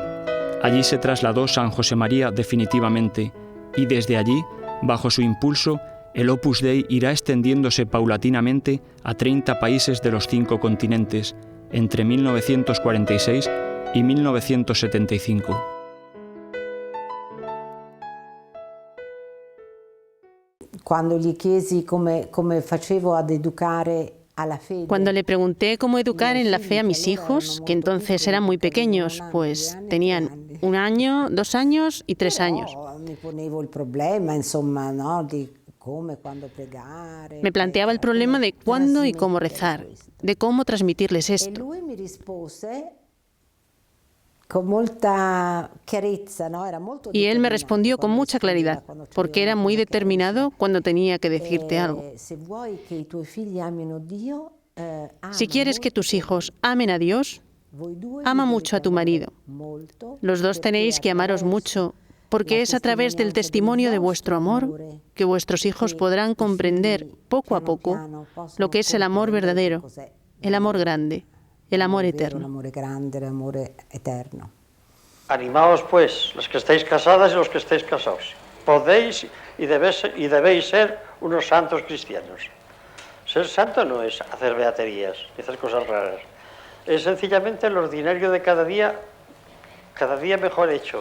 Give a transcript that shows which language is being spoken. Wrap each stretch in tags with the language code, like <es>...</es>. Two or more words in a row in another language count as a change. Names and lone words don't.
<es>Allí se trasladó San José María definitivamente, y desde allí, bajo su impulso, el Opus Dei irá extendiéndose paulatinamente a 30 países de los 5 continentes entre 1946 y 1975.</es> <it>Cuando gli chiesi come facevo ad educare alla fede.</it> <es>Cuando le pregunté cómo educar en la fe a mis hijos, que entonces eran muy pequeños, pues tenían 1 año, 2 años y 3 años.</es> <it>Me ponevo il problema, insomma, no, di come, quando pregare.</it> <es>Me planteaba el problema de cuándo y cómo rezar, de cómo transmitirles</es> <it>E</it> <es>esto.</es> <it>lui mi rispose con molta chiarezza, no? Era molto</it> <es>Y él me</es> <it>determinato</it> <es>respondió con</es> <it>quando</it> <es>mucha</es> <it>scriveva,</it> <es>claridad,</es> <it>quando ci</it> <es>porque era</es> <it>doveva</it> <es>muy</es> <it>dire</it> <es>determinado cuando tenía que</es> <it>chiarezza.</it> <es>decirte algo.</es> <it>Se vuoi che i tuoi figli amino Dio,</it> <es>Si quieres que tus hijos amen a Dios, ama mucho a tu marido. Los dos tenéis que amaros mucho, porque es a través del testimonio de vuestro amor que vuestros hijos podrán comprender poco a poco lo que es el amor verdadero, el amor grande, el amor eterno.</es> <it>L'amore grande, l'amore eterno.</it> <es>Animaos pues, los que estáis casadas y los que estáis casados. Podéis y debéis ser unos santos cristianos. Ser santo no es hacer beaterías, ni hacer cosas raras. Es sencillamente el ordinario de cada día mejor hecho.</es>